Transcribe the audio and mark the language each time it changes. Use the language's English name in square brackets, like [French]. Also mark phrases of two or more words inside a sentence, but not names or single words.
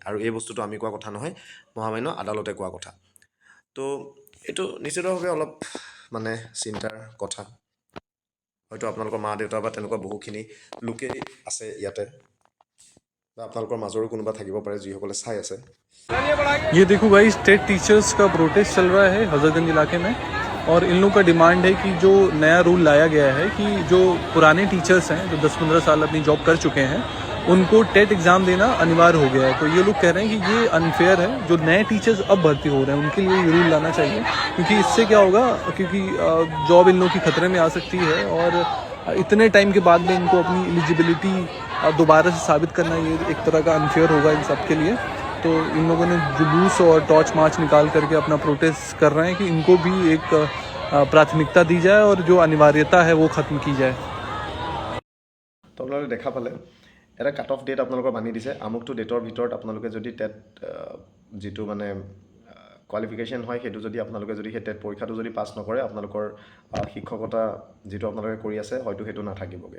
[Assamese] আৰু এই বস্তুটো আমি কোৱা কথা নহয়, মহামান্য আদালতে কোৱা কথা। তো এইটো নিশ্চিতভাৱে অলপ চিন্তাৰ কথা। হয়তো আপোনালোকৰ মা দেউতা বা তেনেকুৱা বহুখিনি লোকেই আছে ইয়াতে বা আপোনালোকৰ মাজৰো কোনোবা থাকিব পাৰে যিসকলে চাই আছে। [Hindi] ये देखो भाई, [English] state teachers [Hindi] का प्रोटेस्ट चल रहा है हजरतगंज इलाके में, और इन लोगों का डिमांड है कि जो नया रूल लाया गया है कि जो पुराने टीचर्स हैं जो 10-15 साल अपनी जॉब कर चुके हैं उनको [English] TET exam [Hindi] देना अनिवार्य हो गया है। तो ये लोग कह रहे हैं कि ये अनफेयर है, जो नए टीचर्स अब भर्ती हो रहे हैं उनके लिए ये रूल लाना चाहिए, क्योंकि इससे क्या होगा, क्योंकि जॉब इन लोगों की खतरे में आ सकती है और इतने टाइम के बाद में इनको अपनी एलिजिबिलिटी दोबारा से साबित करना ये एक तरह का अनफेयर होगा इन सब के लिए। तो इन लोगों ने जुलूस और [English] torch march [Hindi] निकाल करके अपना प्रोटेस्ट कर रहे हैं कि इनको भी एक प्राथमिकता दी जाए और जो अनिवार्यता है वो ख़त्म की जाए। [Assamese] তো আপোনালোকে দেখা পালে এটা [English] cut off date [Assamese] আপোনালোকৰ বান্ধি দিছে, আমুকটো ডেটৰ ভিতৰত আপোনালোকে যদি টেট যিটো মানে কোৱালিফিকেশ্যন হয় সেইটো যদি আপোনালোকে যদি সেই টেট পৰীক্ষাটো যদি পাছ নকৰে আপোনালোকৰ শিক্ষকতা যিটো আপোনালোকে কৰি আছে হয়তো সেইটো নাথাকিবগৈ।